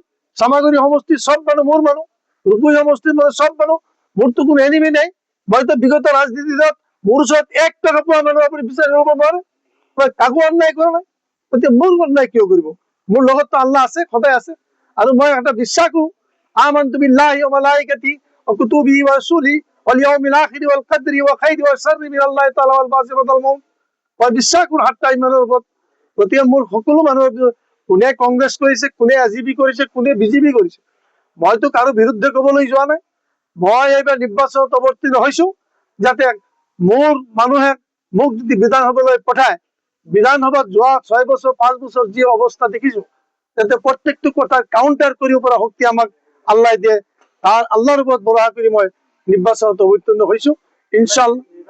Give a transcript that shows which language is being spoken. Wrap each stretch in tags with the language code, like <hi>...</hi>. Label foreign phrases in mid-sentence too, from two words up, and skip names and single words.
<as>চামাগুৰি সমষ্টিৰ চব মানুহ মোৰ মানুহ, ৰূপহী সমষ্টিৰ মানুহ চব মানুহ, মোৰতো কোনো এনিমি নাই। মইতো বিগত ৰাজনীতিত মোৰ ওচৰত 1 টকা পোৱা মানুহ আপুনি বিচাৰি ল'ব নোৱাৰে। মই কাকো অন্যায় কৰা নাই, গতিকে মোৰ অন্যায় কিয় কৰিব। মোৰ লগততো আল্লাহ আছে, সদায় আছে। আৰু মই এটা বিশ্বাস কৰো</as> <ar>آمنت بالله وملائكته وكتبه ورسله واليوم الآخر والقدر وخيره وشره من الله تعالى والبعث والموت.</ar> <as>মই বিশ্বাস কৰো 7টা ইমানৰ ওপৰত। গতিকে মোৰ সকলো মানুহৰ কোনে কংগ্ৰেছ কৰিছে, কোনে এজিপি কৰিছে, কোনে বিজেপি কৰিছে, মইতো কাৰো বিৰুদ্ধে ক'বলৈ যোৱা নাই। মই এইবাৰ নিৰ্বাচনত অৱতীৰ্ণ হৈছো যাতে মোৰ মানুহে মোক যদি বিধানসভালৈ পঠায়, বিধানসভাত যোৱা 6 বছৰ 5 বছৰ যি অৱস্থা দেখিছো যাতে প্ৰত্যেকটো কথা কাউণ্টাৰ কৰিব পৰা শক্তি আমাক আল্লাহ দিয়ে, তাৰ আল্লাহৰ ওপৰত ভৰসা কৰি মই নিৰ্বাচনত অৱতীৰ্ণ হৈছো ইনশাআল্লাহ।</as>